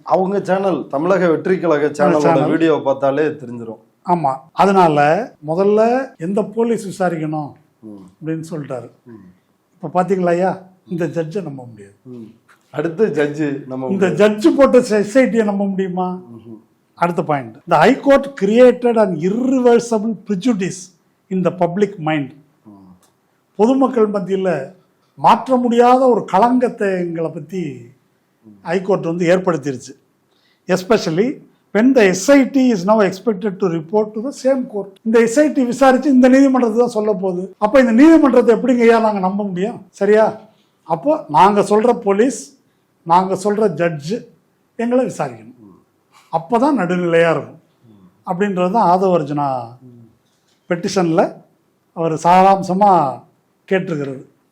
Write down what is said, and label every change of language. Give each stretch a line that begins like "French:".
Tamil: அவங்க சேனல் தமிழக வெற்றி கழக சேனல் வீடியோ பார்த்தாலே தெரிஞ்சிடும். ஆமா, அதனால முதல்ல எந்த போலீஸ் விசாரிக்கணும் அப்படின்னு சொல்லிட்டாரு. இப்ப பாத்தீங்களா ஐயா, இந்த ஜட்ஜை நம்ப முடியாது. அடுத்து ஜட்ஜு இந்த ஜட்ஜு போட்ட எஸ்ஐடியை நம்ப முடியுமா? அடுத்த point,
English: the high court created an irreversible prejudice in the public mind.
Tamil: பொதுமக்கள் மத்தியில் மாற்ற முடியாத ஒரு களங்கத்தை எங்களை பற்றி high court ஏற்படுத்திருச்சு. Especially
English: when the SIT is now expected to report to the same court.
Tamil: இந்த SIT விசாரிச்சு இந்த நீதிமன்றத்தை தான் சொல்ல போகுது. அப்போ இந்த நீதிமன்றத்தை எப்படிங்க ஐயா நாங்கள் நம்ப முடியும்? சரியா? அப்போ நாங்கள் சொல்கிற போலீஸ், நாங்கள் சொல்கிற ஜட்ஜு எங்களை விசாரிக்கணும். அப்போ தான் நடுநிலையாக இருக்கும். அப்படின்றது தான் ஆதவ அர்ஜுனா பெட்டிஷனில் அவர் சாராம்சமாக கேட்டிருக்கிறது.